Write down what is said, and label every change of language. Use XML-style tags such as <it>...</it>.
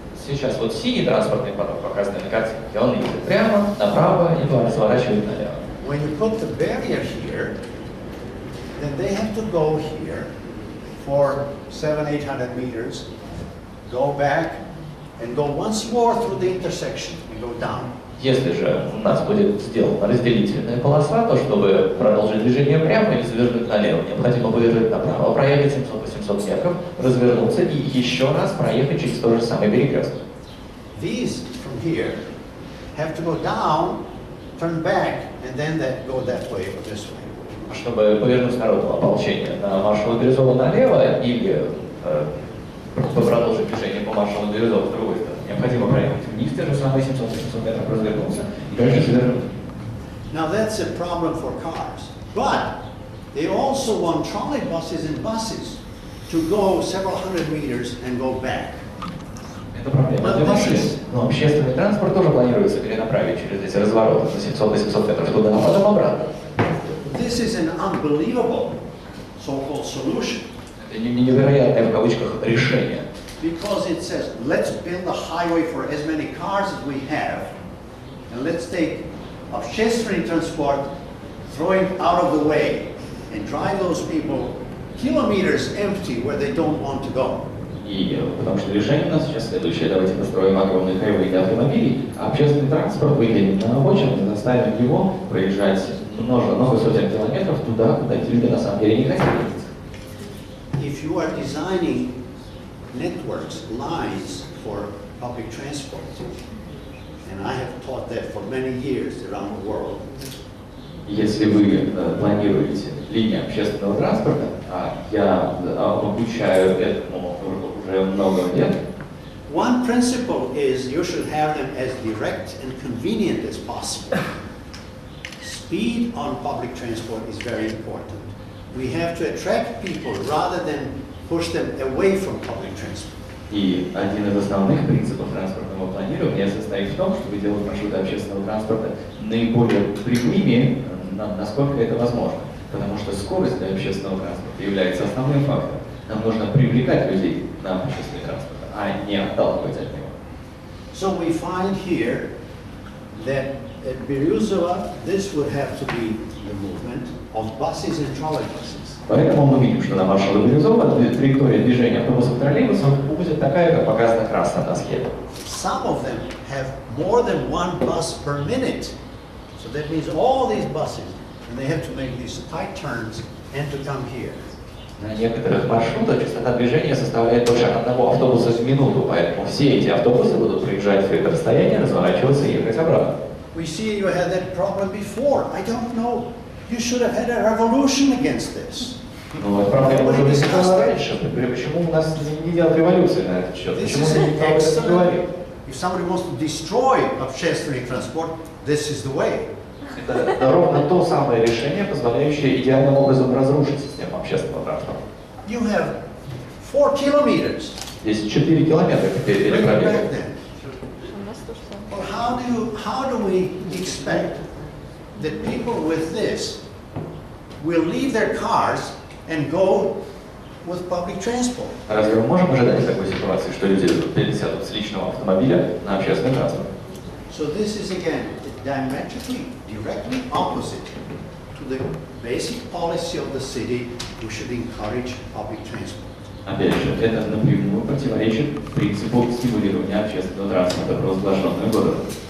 <ru>Сейчас вот синий транспортный поток показан на картинке. Он едет прямо, направо, либо разворачивает налево.</ru> <en>When you put the barrier here, then they have to go here for 700-800 meters, go back, and go once more through the intersection and go down.</en> <ru>Если же у нас будет сделана разделительная полоса, то чтобы продолжить движение прямо или завернуть налево, необходимо повернуть направо, проехать 700-800 метров, развернуться и еще раз проехать через тот же самый перекресток.</ru> <en>These from here have to go down, turn back, and then go that way or this way.</en> <ru>Чтобы повернуть с народного ополчения на маршала Березова налево или продолжить движение по маршалу Березова с другой стороны, необходимо проехать вниз, те же самые 700-800 метров развернуться и дальше свернуть.</ru> <en>Now that's a problem for cars, but they also want trolley buses and buses to go several hundred meters and go back.</en> <ru>Это проблема для машин, но общественный транспорт тоже планируется перенаправить через эти развороты на 700-800 метров туда, а потом обратно.</ru> <en>This is an unbelievable so-called solution.</en> <ru>Это невероятное в кавычках решение.</ru> <en>Because it says, let's build a highway for as many cars as we have, and let's take</en> <ru>общественный транспорт,</ru> <en>throw it out of the way, and drive those people kilometers empty where they don't want to go.</en> <ru>И потому что решение у нас сейчас следующее. Давайте построим огромный хайвей для автомобилей, а общественный транспорт выделим на обочину и заставим его проезжать много сотен километров туда, куда эти люди на самом деле не хотят.</ru> <en>If you are designing networks, lines for public transport, and I have taught that for many years around the world.</en> <ru>Если вы планируете линии общественного транспорта, а я обучаю этому уже много лет.</ru> <en>One principle is you should have them as direct and convenient as possible. Speed on public transport is very important. We have to attract people rather than push them away from public transport.</en> <ru>И один из основных принципов транспортного планирования состоит в том, чтобы делать маршруты общественного транспорта наиболее прямыми, насколько это возможно. Потому что скорость для общественного транспорта является основным фактором. Нам нужно привлекать людей на общественный транспорт, а не отталкивать от него.</ru> <en>So we find here that at Beriozovo, this would have to be the movement of buses and trolleybuses.</en> <ru>Поэтому мы видим, что на маршале Березова траектория движения автобусов и троллейбусов будет такая, как показано красным на схеме.</ru> <en>Some of them have more than one bus per minute. So that means all these buses, and they have to make these tight turns and to come here.</en> <ru>На некоторых маршрутах частота движения составляет больше одного автобуса в минуту, поэтому все эти автобусы будут проезжать все это расстояние, разворачиваться и ехать обратно.</ru> <en>We see you had that problem before. I don't know. You should have had a revolution against this.</en> <ru>Ну, вот проблема уже возникала раньше. Почему у нас не делают революции на этот счет? Почему никто об этом не говорит?</ru> <en>If somebody wants to destroy</en> <ru>общественный транспорт,</ru> <en>this is the way.</en> <ru>Это ровно то самое решение, позволяющее идеальным образом разрушить систему общественного транспорта.</ru> <en>You have 4 kilometers.</en> <ru>Здесь 4 километра теперь переправляют.</ru> <en>Well, how do we expect that people with this will leave their cars and go with public transport?</en> <ru>Разве мы можем ожидать такой ситуации, что люди пересядут с личного автомобиля на общественный транспорт?</ru> <en>So this is again diametrically, directly opposite to the basic policy of the city, we should encourage public transport.</en> <ru>Опять же, это напрямую противоречит принципу стимулирования общественного транспорта, провозглашенного городом.</ru>